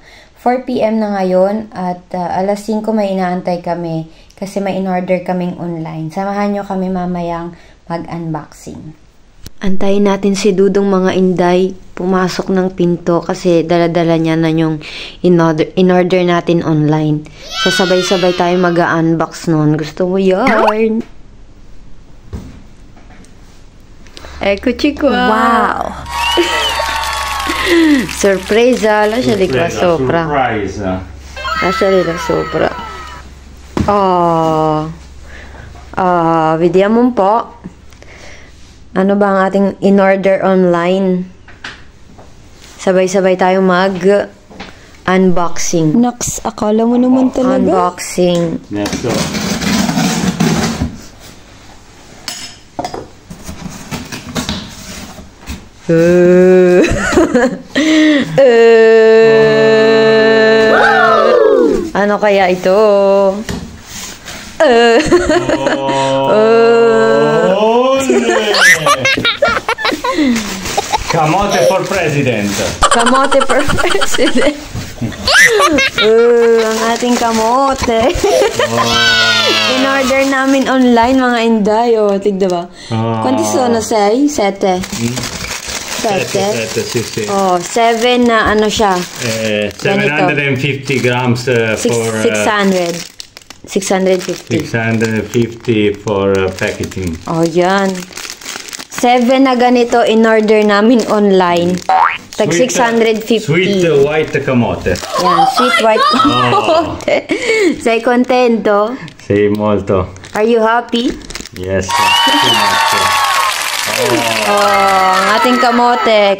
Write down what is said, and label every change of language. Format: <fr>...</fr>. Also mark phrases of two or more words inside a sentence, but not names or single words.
<tl>4 PM na ngayon at alas 5 may inaantay kami kasi may in-order kaming online. Samahan nyo kami mamayang mag-unboxing. Antayin natin si Dudong mga inday pumasok ng pinto kasi dala-dala niya na yung in-order natin online. Sasabay-sabay tayo mag-unbox nun. Gusto mo yarn?</tl> <it>Ecco chico.</it> <tl>Wow!</tl> <it>Sorpresa! Lascia di qua sopra. Lascia di là sopra. Vediamo un po'.</it> <tl>Ano ba ang ating in-order online? Sabay-sabay tayo mag-unboxing. Naks, akala mo naman talaga. Unboxing.</tl> <en>Let's go.</en> <tl>Ano kaya ito?</tl> <en>Camote for president. Kamote for president.</en> <tl>Ang ating kamote. In-order namin online mga inday. Tigda ba?</tl> <it>Quanti sono? 6? 7? 7? Sì, sì.</it> <tl>7 na ano siya.</tl> <en>750 grams for 600. 650. 650 for packaging.</en> <tl>Yan. 7 na ganito in-order namin online. Tag 650.</tl> <en>Sweet white camote.</en> <tl>Yan,</tl> <en>sweet white camote.</en> <it>Sei contento? Sì, molto.</it> <en>Are you happy? Yes.</en> <tl>Ang ating kamote.</tl>